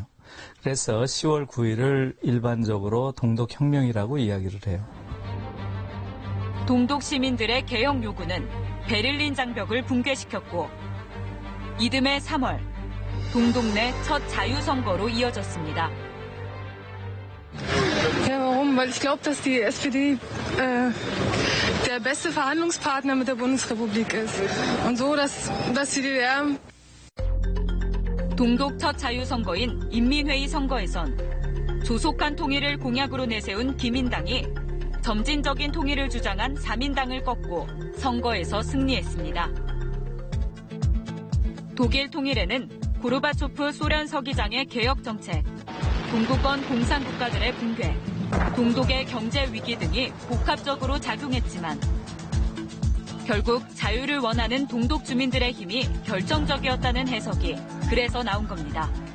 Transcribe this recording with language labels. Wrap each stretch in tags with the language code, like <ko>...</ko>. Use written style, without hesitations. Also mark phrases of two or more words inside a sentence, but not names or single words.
<ko>그래서 10월 9일을 일반적으로 동독혁명이라고 이야기를 해요. 동독 시민들의 개혁 요구는 베를린 장벽을 붕괴시켰고 이듬해 3월 동독 내 첫 자유선거로 이어졌습니다.</ko> <de>Ja, warum? Weil ich glaube, dass die SPD der beste Verhandlungspartner mit der Bundesrepublik ist. Und so, dass die DDR...</de> <ko>동독 첫 자유선거인 인민회의 선거에선 조속한 통일을 공약으로 내세운 기민당이 점진적인 통일을 주장한 사민당을 꺾고 선거에서 승리했습니다. 독일 통일에는 고르바초프 소련 서기장의 개혁 정책, 동구권 공산국가들의 붕괴, 동독의 경제 위기 등이 복합적으로 작용했지만 결국 자유를 원하는 동독 주민들의 힘이 결정적이었다는 해석이 그래서 나온 겁니다.</ko>